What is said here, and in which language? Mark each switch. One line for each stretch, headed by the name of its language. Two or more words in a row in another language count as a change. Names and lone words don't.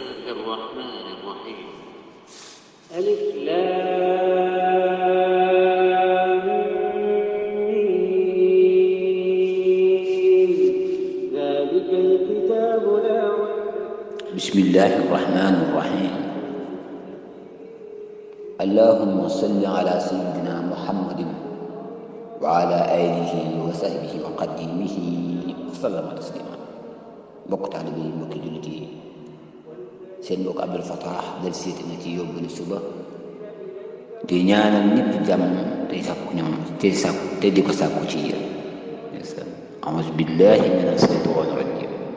Arabic: الرحمن الرحيم ألف لام ميم ذلك الكتاب لا ريب. بسم الله الرحمن الرحيم. اللهم صل على سيدنا محمد وعلى آله وصحبه وقديمه وسلم تسليما.
Wolof: mbokk taalibe yi mbokki jullit yi, seen mbokk Abdul Fattah del seeti na ci yóbbalu suba di ñaanal ñëpp jàmm tey sàkku ñoom te di ko sàkku ci yéen.
Arabic: أعوذ بالله من الشيطان الرجيم.